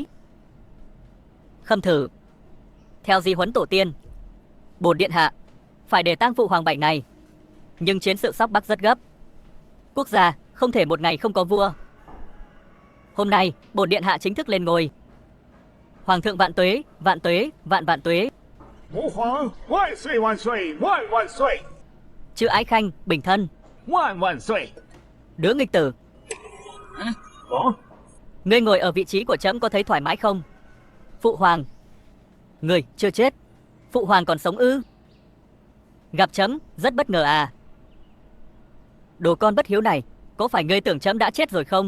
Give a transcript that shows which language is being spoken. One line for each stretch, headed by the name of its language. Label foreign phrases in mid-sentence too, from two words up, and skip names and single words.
Vietnamese: Khâm thử, theo di huấn tổ tiên, bổn điện hạ phải để tang phụ hoàng bảy ngày, nhưng chiến sự sóc Bắc rất gấp, quốc gia không thể một ngày không có vua. Hôm nay bổn điện hạ chính thức lên ngôi. Hoàng thượng vạn tuế, vạn tuế, vạn vạn tuế.
Chinese: 吾皇万岁万岁万万岁
Vietnamese: Chữ Ái Khanh, bình thân.
Chinese: 万万岁！
Vietnamese: Đứa nghịch tử, 哦， ngươi ngồi ở vị trí của trẫm có thấy thoải mái không? Phụ hoàng, ngươi chưa chết, phụ hoàng còn sống ư? Gặp trẫm rất bất ngờ à? Đồ con bất hiếu này, có phải ngươi tưởng trẫm đã chết rồi không?